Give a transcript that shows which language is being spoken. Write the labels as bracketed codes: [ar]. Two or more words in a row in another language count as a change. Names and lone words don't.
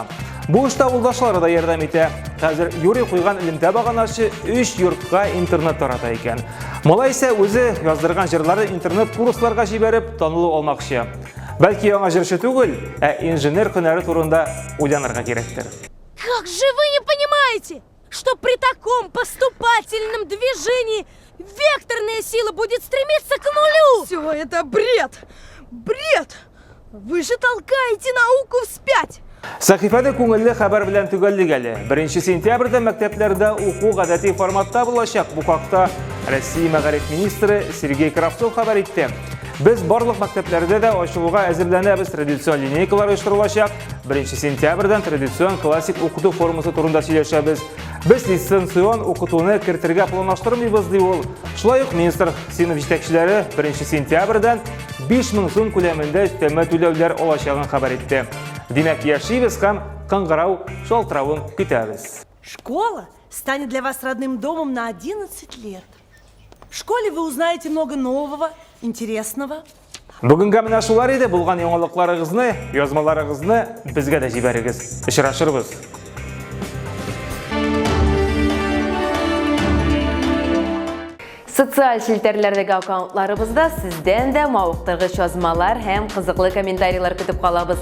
[tt] Бу эштә авылдашлары да ярдәм итә. Хәзер Юрий куйган элемтә баганасы 3 йортка интернет тарата икән. Малай исә үзе яздырган җырлары интернет курсларга җибәреп танылу алмакчы. Бәлки яңа җырчы түгел, инженер һөнәре турында уйланырга кирәктер. [ru] Как же вы не понимаете, что при таком поступательном движении векторная сила будет стремиться к нулю? Все это бред! Бред! Вы же толкаете науку вспять! [tt] Сәхифәдә күңелле хәбәр белән төгәллек әле. 1 сентябрьдә мәктәпләрдә уку гадәти форматта булачак. Бу хакта Россия мәгариф министры Сергей Кравцов хәбәр итте. Без барлык мәктәпләрдә дә ачылуга әзерләнәбез. Традицион линейкалар оештырылачак. 1 сентябрьдән традицион классик укыту формасы турында сөйләшәбез. Без лицензион укытуны кертергә планлаштырмыйбыз ди ул. Шулай ук министр сыйныф җитәкчеләре 1 сентябрьдән 5000 сум күләмендә өстәмә түләүләр алачагын хәбәр итте. Димәк, яшибез һәм кыңгырау, шалтыравын көтәбез. [ru] Школа станет для вас родным домом на 11 лет. В школе вы узнаете много нового, интересного. [tt] Бүгенгә менә шулар иде. Булган яңалыкларыгызны, язмаларыгызны безгә дә җибәрегез. Очрашырбыз. Социаль челтәрләрдәге аккаунтларыбызда сездән дә мавыктыргыч язмалар һәм кызыклы комментарийлар көтеп калабыз.